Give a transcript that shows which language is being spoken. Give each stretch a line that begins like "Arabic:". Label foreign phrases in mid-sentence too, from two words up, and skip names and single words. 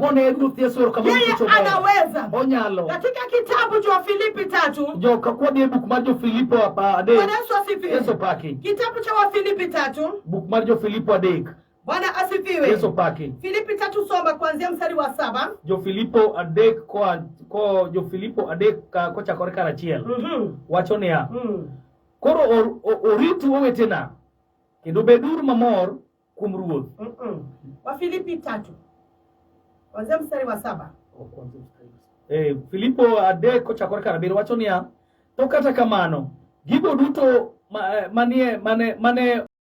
Swahili: Yeye anaweza. Katika kitabu cha Wafilipi 3. Bwana Yesu asifiwe. Kitabu cha Wafilipi 3. Bwana asifiwe. Filipi 3 soma kuanzia mstari wa 7.
Luo (Kenya and Tanzania): Jo Filipo adek kochakore karachiel. Wacho niya. Koro oritu owetena kendo beduru mamor kuom Ruoth.
Swahili: Wafilipi 3 kuanzia mstari wa 7.
Luo (Kenya and Tanzania): Filipo adek kochakore karabiro wacho niya, to kata kamano gigo duto mane